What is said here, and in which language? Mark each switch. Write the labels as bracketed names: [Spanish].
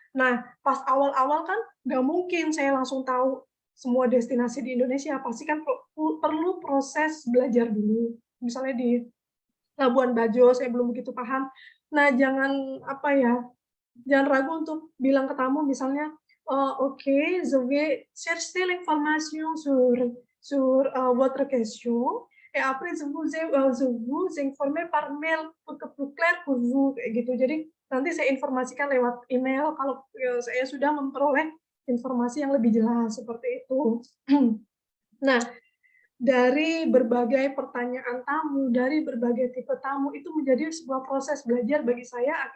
[Indonesian] Nah, pas awal-awal kan nggak mungkin saya langsung tahu semua destinasi di Indonesia, pasti kan perlu proses belajar dulu. Misalnya di Labuan Bajo, saya belum begitu paham. Nah, jangan ragu untuk bilang ke tamu, misalnya, [French] Ok, je vais chercher l'information sur votre question et après je vous informer par mail pour que plus clair pour vous [Indonesian] kayak gitu. Jadi nanti saya informasikan lewat email kalau saya sudah memperoleh informasi yang lebih jelas seperti itu. Nah, dari berbagai pertanyaan tamu, dari berbagai tipe tamu itu menjadi sebuah proses belajar bagi saya.